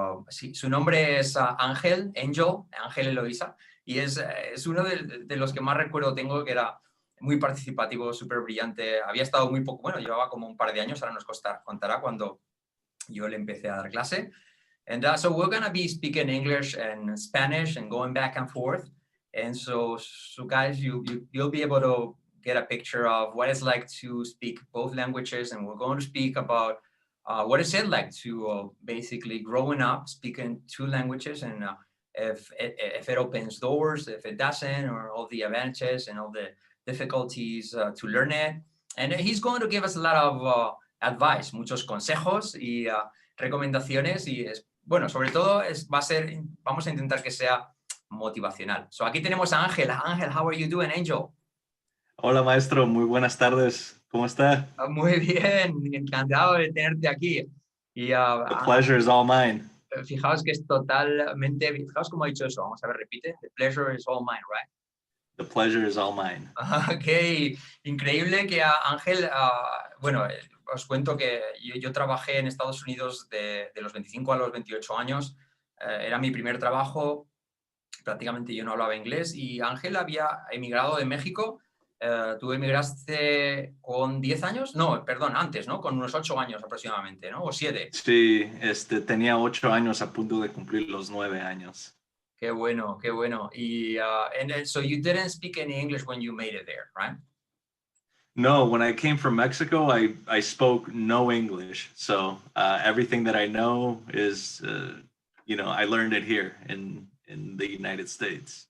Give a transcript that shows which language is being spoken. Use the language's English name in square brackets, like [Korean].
[Spanish] Sí, su nombre es Ángel Eloísa, y es uno de los que más recuerdo tengo, que era muy participativo, súper brillante. Había estado muy poco, bueno, llevaba como un par de años, ahora nos contará cuando yo le empecé a dar clase. [English] And so we're going to be speaking English and Spanish and going back and forth. And so guys, you'll be able to get a picture of what it's like to speak both languages. And we're going to speak about what is it like to basically growing up speaking two languages, and if it opens doors, if it doesn't, or all the advantages and all the difficulties to learn it. And he's going to give us a lot of advice, [Spanish] muchos consejos y recomendaciones, y bueno, sobre todo vamos a intentar que sea motivacional. So aquí tenemos a Ángel. [English] Ángel, how are you doing, Angel? [Spanish] Hola, maestro. Muy buenas tardes. ¿Cómo está? Muy bien, encantado de tenerte aquí. Y, [English] The pleasure is all mine. [Spanish] Fijaos que es totalmente, fijaos cómo ha dicho eso. Vamos a ver, repite. [English] The pleasure is all mine, right? The pleasure is all mine. [Spanish] Ok, increíble que Ángel, bueno, os cuento que yo trabajé en Estados Unidos de los 25 a los 28 años. Era mi primer trabajo, prácticamente yo no hablaba inglés, y Ángel había emigrado de México. ¿Tú emigraste con 10 años? No, perdón, antes, ¿no? Con unos 8 años aproximadamente, ¿no? ¿O 7? Sí, tenía 8 años a punto de cumplir los 9 años. Qué bueno, qué bueno. [English] And so you didn't speak any English when you made it there, right? No, when I came from Mexico, I spoke no English. So everything that I know is, I learned it here in the United States.